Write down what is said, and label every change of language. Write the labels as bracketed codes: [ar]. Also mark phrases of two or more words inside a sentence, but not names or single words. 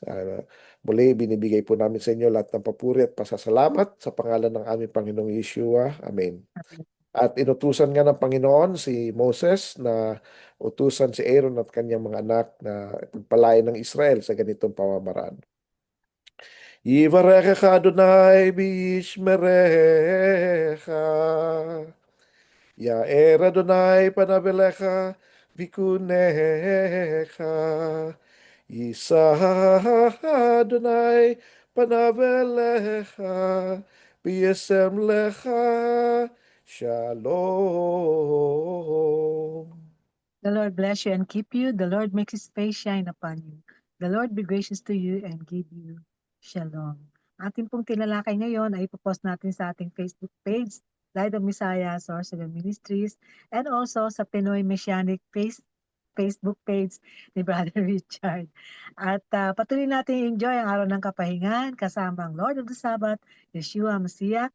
[tl] Muli, binibigay po namin sa inyo lahat ng papuri at pasasalamat sa pangalan ng aming Panginoong Yeshua. Amen. At inutusan nga ng Panginoon si Moses na utusan si Aaron at kanyang mga anak na pagpalain ng Israel sa ganitong pamamaraan. [he] יברכך אדוני וישמרך. יאר אדוני פניו אליך ויחנך. ישא אדוני פניו אליך וישם לך שלום. [en] The Lord bless you and keep you. The Lord make His face shine upon you. The Lord be gracious to you and give you shalom. [tl] Ating pong tinalakay ngayon ay ipopost natin sa ating Facebook page, Light of Messiah, Sorcerer Ministries, [en] and also [tl] sa Pinoy Messianic Facebook page ni Brother Richard. At patuloy natin enjoy ang araw ng kapahingan kasama ang Lord of the Sabbath, Yeshua Messiah.